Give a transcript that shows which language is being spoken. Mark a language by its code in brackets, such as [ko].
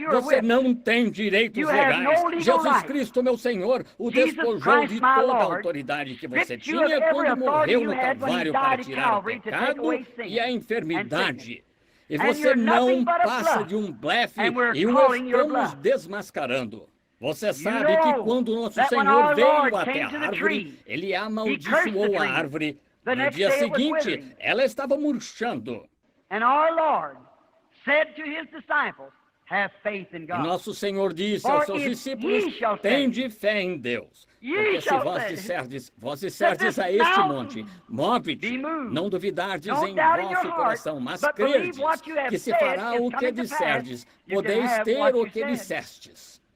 [pt] Você não tem direitos legais. Jesus Cristo, meu Senhor, o despojou de toda a autoridade que você tinha quando morreu no Calvário para tirar o pecado e a enfermidade. E você não passa de um blefe e o estamos desmascarando. Você sabe que quando nosso Senhor veio até a árvore, ele amaldiçoou a árvore. No dia seguinte, ela estava murchando. [en] And our Lord said to his disciples, have faith in God. [pt] E nosso Senhor disse aos seus discípulos, tende fé em Deus. Porque se vós disserdes a este monte, move-te, não duvidardes em vosso coração, mas crerdes que se fará o que disserdes, podeis ter o que dissestes.